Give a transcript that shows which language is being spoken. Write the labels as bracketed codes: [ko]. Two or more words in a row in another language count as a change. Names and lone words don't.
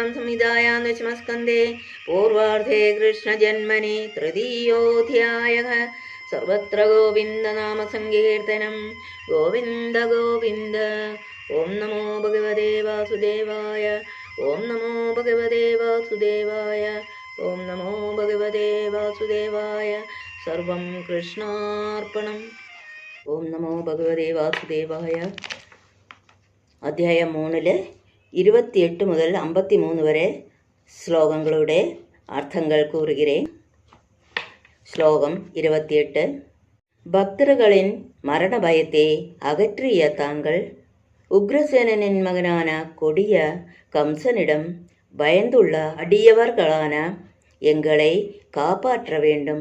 [sa] संहितायां दशमस्कन्धे पूर्वार्धे कृष्णजन्मनि तृतीयोऽध्यायः सर्वत्र गोविन्दनामसङ्कीर्तनं गोविन्द गोविन्द ॐ नमो भगवते वासुदेवाय ॐ नमो भगवते वासुदेवाय ॐ नमो भगवते वासुदेवाय सर्वं कृष्णार्पणम् ॐ नमो भगवते वासुदेवाय [ml] അധ്യായം 3 28 മുതൽ 53 വരെ ശ്ലോകങ്ങളുടെ അർത്ഥങ്ങൾ [sa] கூறுகிறேன். [ta] ஸ்லோகம் 28. பக்தர்களின் மரண பயத்தை அகற்றிய தாங்கள் உக்ரசேனனின் மகனான கொடிய கம்சனிடம் பயந்துள்ள அடியவர்களான எங்களை காப்பாற்ற வேண்டும்.